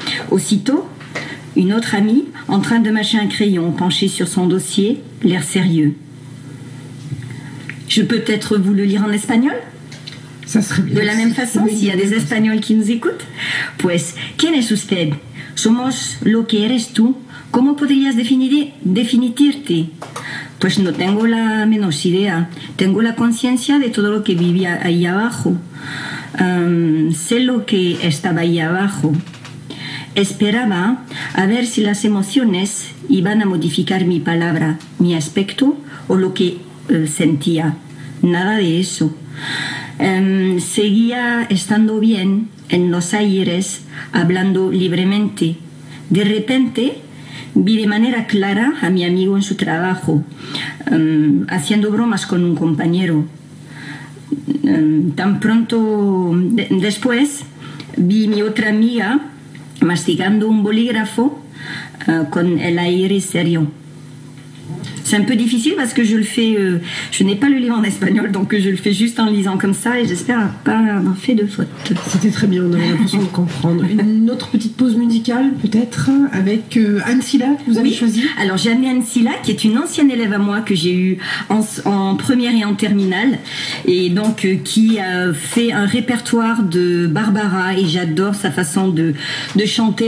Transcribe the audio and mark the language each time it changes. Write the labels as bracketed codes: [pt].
[fr] Aussitôt, une autre amie, en train de mâcher un crayon, penchée sur son dossier, l'air sérieux. Je peux peut-être vous le lire en espagnol ? Ça serait bien. De la même façon, s'il y a des Espagnols qui nous écoutent. [es] Pues, ¿quién es usted? Somos lo que eres tú. ¿Cómo podrías definirte? Pues no tengo la menos idea. Tengo la conciencia de todo lo que vivía ahí abajo. Sé lo que estaba ahí abajo. Esperaba a ver si las emociones iban a modificar mi palabra, mi aspecto o lo que sentía. Nada de eso. Seguía estando bien en los aires, hablando libremente. De repente vi de manera clara a mi amigo en su trabajo, haciendo bromas con un compañero. Tan pronto después vi mi otra amiga masticando un bolígrafo con el aire serio. [fr] C'est un peu difficile parce que je n'ai pas le livre en espagnol, donc je le fais juste en lisant comme ça, et j'espère pas avoir fait de faute. C'était très bien, on avait l'impression de comprendre. Une autre petite pause musicale peut-être avec Anne Silla que vous avez choisie. Alors j'ai amené Anne Silla qui est une ancienne élève à moi que j'ai eue en première et en terminale, et donc qui a fait un répertoire de Barbara, et j'adore sa façon de chanter.